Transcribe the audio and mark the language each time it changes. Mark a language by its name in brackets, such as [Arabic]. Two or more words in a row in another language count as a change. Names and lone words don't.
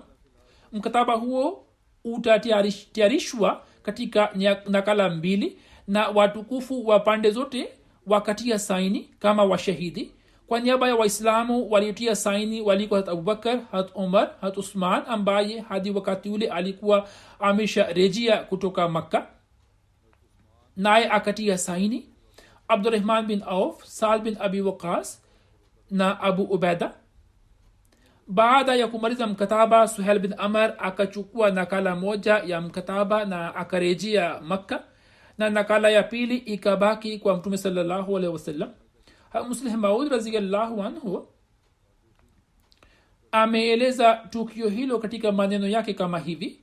[Swahili] Mkataba huo utatayarishwa katika nakala 2, na watukufu wa pande zote wakatia saini kama washahidi. Kwa niaba ya Waislamu waliotia saini walikuwa Hazrat Abubakar, Hazrat Umar, Hazrat Uthman ambaye hadi wakati ule alikuwa amesharejea kutoka Makka, naye akatia saini Abdurrahman bin Auf, Saad bin Abi Waqas na Abu Ubaida. Baada ya kumaliza mkataba, Suhail bin Amr akachukua nakala moja ya mkataba na akarejea Makka, na nakala ya pili ikabaki kwa Mtume [Arabic] صلى الله عليه وسلم. [Swahili] Muslih Maud [Arabic] رضي الله عنه [Swahili] ameeleza tukio hilo katika maneno yake kama hivi.